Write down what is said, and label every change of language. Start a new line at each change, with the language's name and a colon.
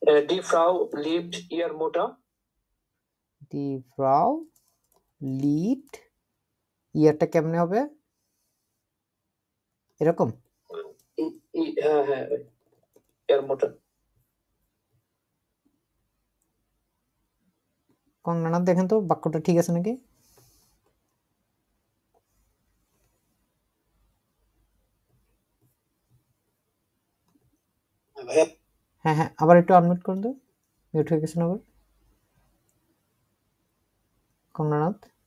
German: Die Frau liebt ihr Mutter.
Bangla: দি ফ্রাউ lived, ইয়ারটা কেমনে হবে এরকম? হ্যাঁ,
German: ihre Mutter.
Bangla: কঙ্গনানাথ দেখেন তো বাক্যটা ঠিক আছে নাকি? হ্যাঁ হ্যাঁ, আবার একটু আনমিউট করুন তো, মিউট হয়ে গেছেন আবার কঙ্গনানাথ।